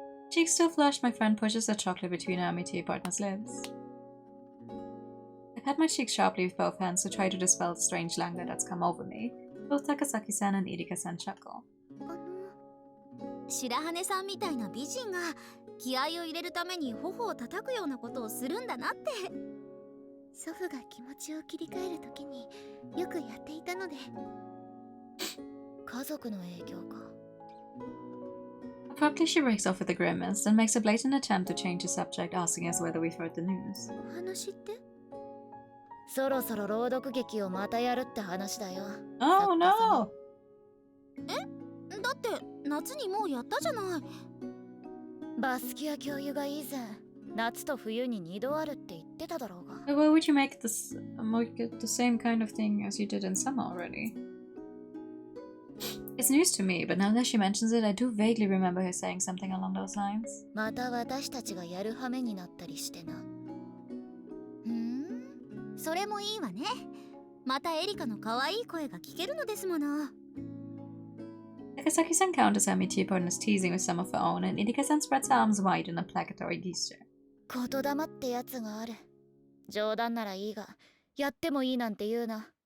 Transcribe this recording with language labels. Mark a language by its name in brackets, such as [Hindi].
[English] Cheeks still flushed, my friend pushes the chocolate between her Amity partner's lips. A pat my cheek sharply with both hands to try to dispel the strange languor that's come over me. Both Takasaki-san and Irika-san chuckle. [Japanese] 白羽さんみたいな美人が気合を入れるために頬を叩くようなことをするんだなって。祖父が気持ちを切り替えるときによくやっていたので。家族の影響か。 [English] Abruptly she breaks off with a grimace and makes a blatant attempt to change the subject, asking us whether we've heard the news. [Japanese] お話って？そろそろ朗読劇をまたやるって話だよ。 [English] Oh no! [Japanese] だって夏にもうやったじゃない。バスキア教諭が以前夏と冬に2度あるって言ってただろうが。 [English] But why would you make this the same kind of thing as you did in summer already? It's news to me, but now that she mentions it, I do vaguely remember her saying something along those lines. [Japanese] また私たちがやる羽目になったりしてな。それもいいわね。またエリカの可愛い声が聞けるのですもの。 [English] Takasaki-san counters her Michiyo-partner's teasing with some of her own, and Irika-san spreads her arms wide in a placatory gesture. [Japanese] 言霊ってやつがある。冗談ならいいが、やってもいいなんて言うな。